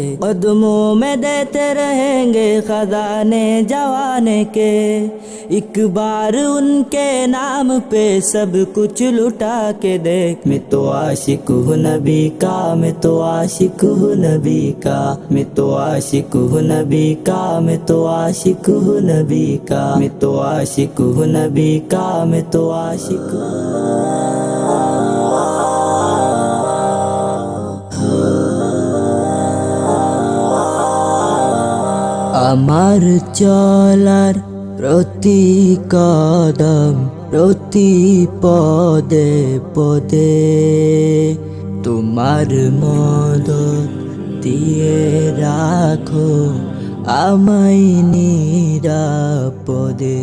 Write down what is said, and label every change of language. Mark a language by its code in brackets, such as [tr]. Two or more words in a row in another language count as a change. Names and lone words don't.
[ur] قدموں میں دیتے رہیں گے خزانے جوانے کے، ایک بار ان کے نام پہ سب کچھ لٹا کے دیکھ۔ میں تو عاشق ہوں نبی کا، میں تو عاشق ہوں نبی کا، میں تو عاشق ہوں نبی کا، میں تو عاشق ہوں نبی کا، میں تو عاشق ہوں نبی کا، میں تو عاشق [bn] আমার চলার প্রতি কদম প্রতি পদে পদে তোমার মদত দিয়ে রাখো আমায় নিরাপদে।